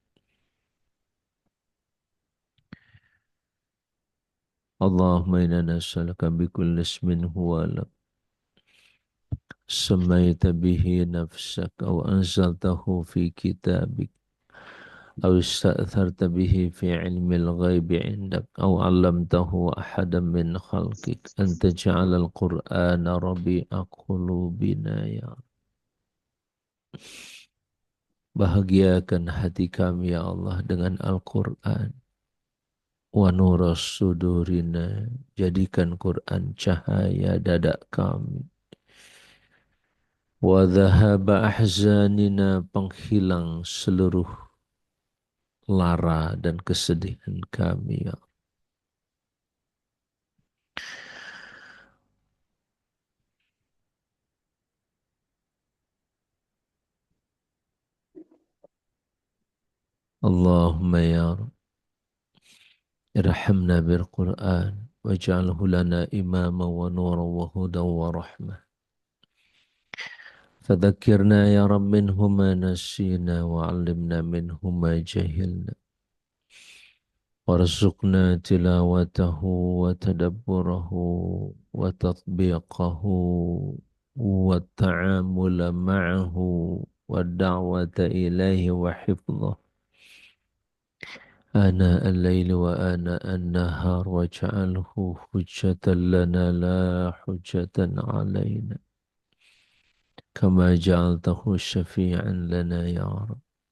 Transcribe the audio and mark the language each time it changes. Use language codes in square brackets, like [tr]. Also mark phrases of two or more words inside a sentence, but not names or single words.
[ar] اللهم إنا نسألك بكل اسم هو لك سميت به نفسك أو أنزلته في كتابك أو استأثرت به في علم الغيب عندك أو علمته أحدا من خلقك أن تجعل القرآن ربيع قلوبنا يا رب. [id] Bahagiakan hati kami ya Allah dengan Al-Quran. [ar] ونور صدورنا, [id] jadikan Quran cahaya dada kami. [ar] وذهاب أحزاننا, [id] penghilang seluruh lara dan kesedihan kami [ar] يا اللهم يا رب. ارحمنا بالقرآن واجعله لنا إماما ونورا وهدى ورحمة. فذكرنا يا رب منه ما نسينا وعلمنا منه ما جهلنا. وارزقنا تلاوته وتدبره وتطبيقه والتعامل معه والدعوة إليه وحفظه آناء الليل وآناء النهار واجعله حجة لنا لا حجة علينا كما جعلته شفيعا لنا يا رب.